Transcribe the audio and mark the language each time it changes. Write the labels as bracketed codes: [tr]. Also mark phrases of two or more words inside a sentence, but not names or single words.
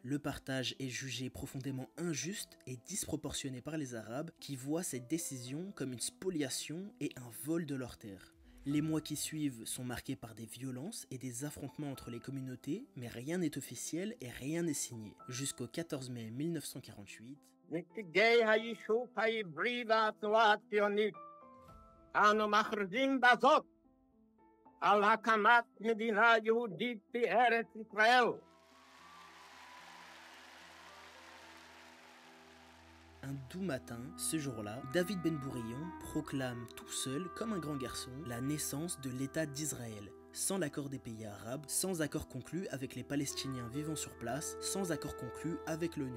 [fr] Le partage est jugé profondément injuste et disproportionné par les Arabes qui voient cette décision comme une spoliation et un vol de leurs terres. Les mois qui suivent sont marqués par des violences et des affrontements entre les communautés, mais rien n'est officiel et rien n'est signé. Jusqu'au 14 mai 1948, [he] על הקמת מדינה יהודית בארץ ישראל. [fr] Un doux matin, ce jour-là, David Ben Gourion proclame tout seul, comme un grand garçon, la naissance de l'État d'Israël, sans l'accord des pays arabes, sans accord conclu avec les Palestiniens vivant sur place, sans accord conclu avec l'ONU.